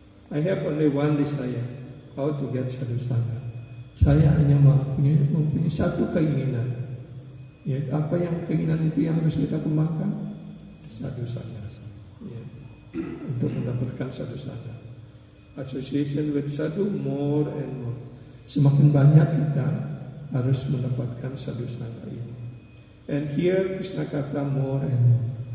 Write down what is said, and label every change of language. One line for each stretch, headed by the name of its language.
English: I have only one desire, how to get sadhu sangha.
Indonesian: Saya hanya mempunyai satu keinginan. Ya, apa yang keinginan itu yang harus kita kembangkan? Sadhu sangha. Ya. Untuk mendapatkan sadhu sangha.
English: Association with sadhu more and more.
Indonesian: Semakin banyak kita harus mendapatkan sadhu sangha ini.
English: And here Krishna kata more and more.